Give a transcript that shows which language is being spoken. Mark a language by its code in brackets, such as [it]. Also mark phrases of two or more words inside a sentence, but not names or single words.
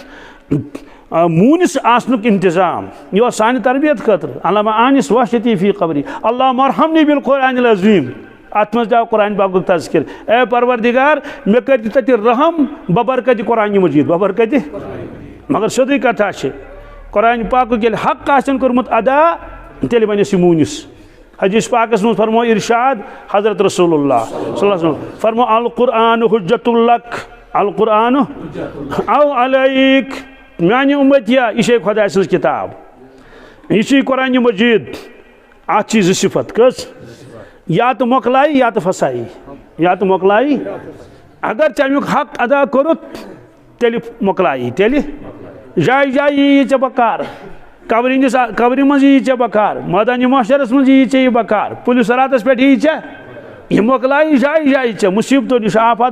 [ks] مونس آسنُک انتظام یہ سانہِ تربیت خٲطرٕ [ar] اللہُمہ آنِس وحشتی فی قبری اللہُمہ ارحمنی بالقرآن العظیم [ks] ات مز آو قرآن پاکُک تذکر اے پروردگار مے کر تتہِ رحم ببرکتِ قرآن مجید ببرکتِ مگر سیودٕے کتھا چھِ قرآن پاکُک ییٚلہِ حق آسن کوٚرمُت ادا تیٚلہِ بنٮ۪س یہِ موٗنِس حدیث پاکس منٛز فرمو ارشاد حضرت رسول اللہ [ar] صلی اللہ علیہ وسلم [ks] فرمو [ar] القرآن حجت لک القرآن او علیک [ks] میانہِ اُمتیا یہِ چھے خۄداے سٕنٛز کِتاب یہِ چھُے قرآن مجید اتھ چھِ زٕ صفت کٔژ یا تو مۄکلایی یا تو پھسایی یا تو مۄکلایی اگر ژےٚ امیُک حق ادا کوٚرُتھ تیٚلہِ مۄکلایی تیٚلہِ جایہِ جایہِ یی ژےٚ بکار قبرِ منٛز یی ژےٚ بکار مٲدانہِ محشرس منٛز یی ژےٚ یہِ بکار پُلہِ صراطس پٮ۪ٹھ یی ژےٚ یہِ مۄکلایی جایہِ جایہِ ژےٚ مُصیبتو نِش آفات